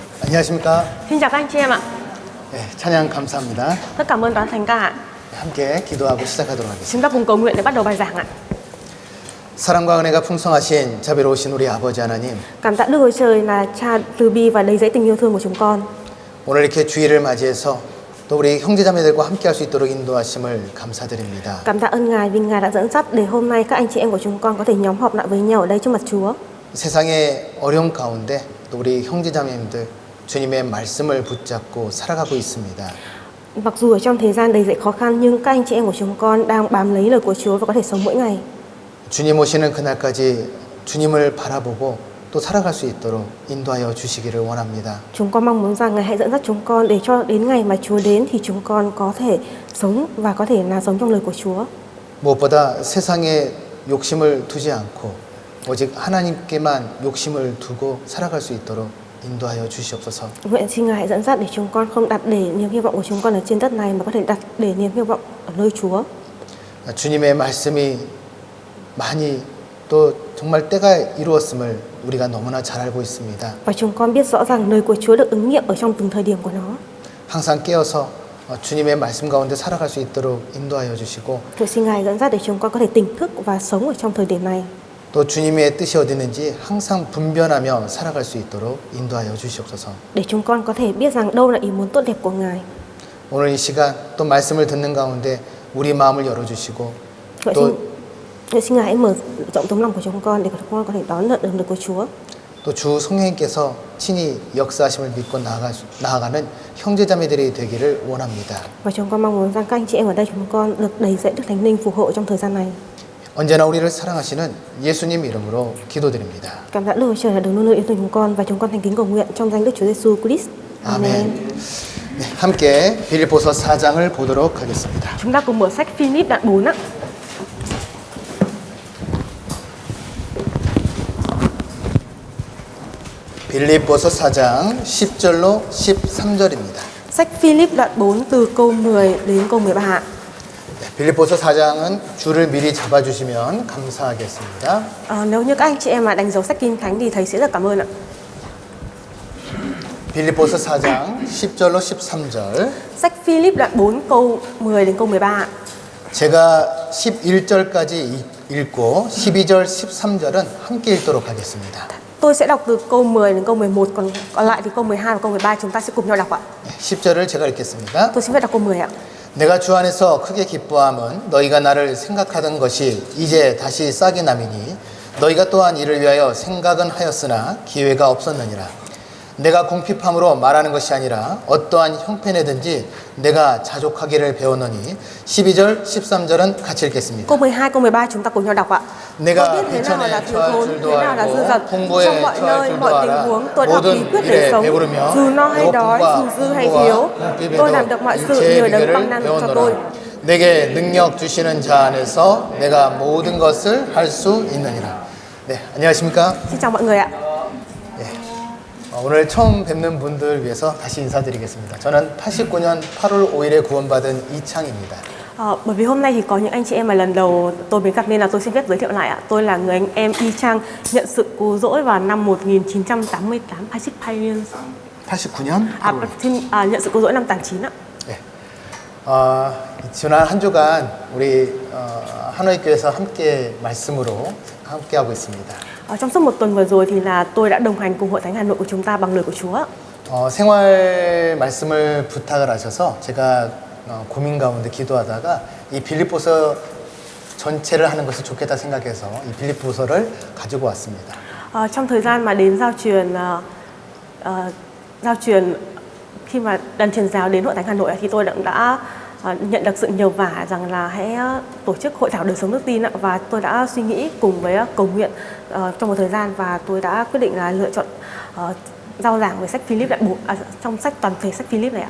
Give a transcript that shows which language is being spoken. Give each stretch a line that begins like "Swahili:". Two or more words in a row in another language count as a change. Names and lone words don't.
Korean: 안녕하십니까?
Vietnamese: Xin chào các anh chị em ạ.
Korean: 네, 찬양 감사합니다.
Vietnamese: Rất cảm ơn Đoàn Thành ca ạ.
Korean: 함께 기도하고 시작하도록 하겠습니다.
Vietnamese: Chúng ta cùng cầu nguyện để bắt đầu bài giảng ạ.
Korean: 사랑과 은혜가 풍성하신 자비로우신 우리 아버지 하나님,
Vietnamese: Cảm tạ Đức Chúa Trời là Cha từ bi và đầy dẫy tình yêu thương của chúng con.
Korean: 오늘 이렇게 주일을 맞이해서 또 우리 형제자매들과 함께할 수 있도록 인도하심을 감사드립니다.
Vietnamese: Cảm tạ ơn Ngài vì Ngài đã dẫn dắt để hôm nay các anh chị em của chúng con có thể nhóm họp lại với nhau ở đây trước mặt Chúa.
Korean: 세상의 어려움 가운데 또 우리 형제자매님들 주님의 말씀을 붙잡고 살아가고 있습니다.
Vietnamese: Mặc dù ở trong thời gian đầy dẫy khó khăn nhưng các anh chị em của chúng con đang bám lấy lời của Chúa và có thể sống mỗi ngày.
Korean: 주님 오시는 그날까지 주님을 바라보고 또 살아갈 수 있도록 인도하여 주시기를 원합니다.
Vietnamese: Chúng con mong muốn rằng Ngài hãy dẫn dắt chúng con để cho đến ngày mà Chúa đến thì chúng con có thể sống và có thể là sống trong lời của Chúa.
Korean: 무엇보다 세상에 욕심을 두지 않고 오직 하나님께만 욕심을 두고 살아갈 수 있도록 인도하여 주시옵소서.
Vietnamese: Nguyện xin Ngài hãy dẫn dắt để chúng con không đặt để niềm hy vọng của chúng con ở trên đất này mà có thể đặt để niềm hy vọng ở nơi Chúa.
Korean: 주님의 말씀이 많이 또 정말 때가 이루었음을 우리가 너무나 잘 알고 있습니다.
Vietnamese: Và chúng con biết rõ rằng lời của Chúa được ứng nghiệm ở trong từng thời điểm của nó.
Korean: 항상 깨어서 주님의 말씀 가운데 살아갈 수 있도록 인도하여 주시고
Vietnamese: Nguyện xin Ngài dẫn dắt để chúng con có thể tỉnh thức và sống ở trong thời điểm này.
Korean: 또 주님의 뜻이 어디 있는지 항상 분별하며 살아갈 수 있도록 인도하여 주시옵소서.
Vietnamese: Để chúng con có thể biết rằng đâu là ý muốn tốt đẹp của Ngài.
Korean: 오늘 이 시간 또 말씀을 듣는 가운데 우리 마음을 열어주시고 또
Vietnamese: Nguyện xin Ngài hãy mở rộng tấm lòng của chúng con để chúng con có thể đón nhận được lời của Chúa.
Korean: 또 주 성령님께서 친히 역사하심을 믿고 나아가는 형제자매들이 되기를 원합니다.
Vietnamese: Và chúng con mong muốn rằng các anh chị em ở đây chúng con được đầy dẫy Đức Thánh Linh phù hộ trong thời gian này.
Korean: 언제나 우리를 사랑하시는 예수님 이름으로 기도드립니다.
Vietnamese: Cảm tạ Đức Chúa Trời là đấng luôn luôn yêu thương chúng con và chúng con thành kính cầu nguyện trong danh Đức Chúa Giêsu Christ.
Korean: 아멘. 네, 함께 빌립보서 4장을 보도록 하겠습니다.
Vietnamese: Chúng ta cùng mở sách Philip đoạn 4 ạ.
Korean: 빌립보서 4장 10절로 13절입니다.
Vietnamese: Sách Philip đoạn 4 từ câu 10 đến câu 13 ạ.
Korean: 빌립보서 4장은 줄을 미리 잡아주시면 감사하겠습니다.
Vietnamese: Nếu như các anh chị em mà đánh dấu sách Kinh Thánh thì thầy sẽ rất cảm ơn ạ.
Korean: 빌립보서 4장 10절로 13절.
Vietnamese: Sách Philip đoạn 4 câu 10 đến câu 13 ạ.
Korean: 제가 11절까지 읽고 12절, 13절은 함께 읽도록 하겠습니다.
Vietnamese: Tôi sẽ đọc từ câu 10 đến câu 11, còn lại thì câu 12 và câu 13 chúng ta sẽ cùng nhau đọc ạ.
Korean: 10절을 제가 읽겠습니다.
Vietnamese: Tôi xin phép đọc câu 10 ạ.
Korean: 내가 주 안에서 크게 기뻐함은 너희가 나를 생각하던 것이 이제 다시 싹이 남이니 너희가 또한 이를 위하여 생각은 하였으나 기회가 없었느니라. 내가 궁핍함으로 말하는 것이 아니라 어떠한 형편에든지 내가 자족하기를 배웠노니 12절, 13절은 같이 읽겠습니다.
Vietnamese: Câu 12, câu 13 chúng ta cùng nhau đọc ạ. Tôi biết thế nào là thiếu thốn, thế nào là dư dật. Trong mọi nơi, mọi tình huống tôi đã bí quyết để sống. Dù no hay đói, dù dư hay thiếu, tôi làm được mọi sự nhờ đấng ban năng cho tôi.
Korean: 내게 능력 주시는 자 안에서 내가 모든 것을 할 수 있느니라. 네, 안녕하십니까?
Vietnamese: Xin chào mọi người ạ.
Korean: 오늘 처음 뵙는 분들 위해서 다시 인사드리겠습니다. 저는 89년 8월 5일에 구원받은 이창입니다.
Vietnamese: Bởi vì hôm nay thì có những anh chị em mà lần đầu tôi mới gặp nên là tôi xin phép giới thiệu lại ạ. Tôi là người anh em Y Chang nhận sự cứu rỗi vào năm 1988.
Korean: 89년?
Vietnamese: Nhận sự cứu rỗi năm 89 ạ.
Korean: 네. 지난 한 주간 우리 하노이 교회에서 함께 말씀으로 함께 하고 있습니다.
Vietnamese: Trong suốt một tuần vừa rồi thì là tôi đã đồng hành cùng Hội Thánh Hà Nội của chúng ta bằng lời của Chúa.
Korean: 생활 말씀을 부탁을 하셔서 제가 고민 가운데 기도하다가 이 빌립보서 전체를 하는 것이 좋겠다 생각해서 이 빌립보서를 가지고 왔습니다.
Vietnamese: Trong thời gian mà đến giao truyền khi mà đoàn truyền giáo đến Hội Thánh Hà Nội thì tôi đã nhận được sự nhờ vả rằng là hãy tổ chức hội thảo đời sống đức tin và tôi đã suy nghĩ cùng với cầu nguyện trong một thời gian và tôi đã quyết định là lựa chọn giao giảng về sách Philip đoạn 4 trong sách toàn thể sách Philip này ạ.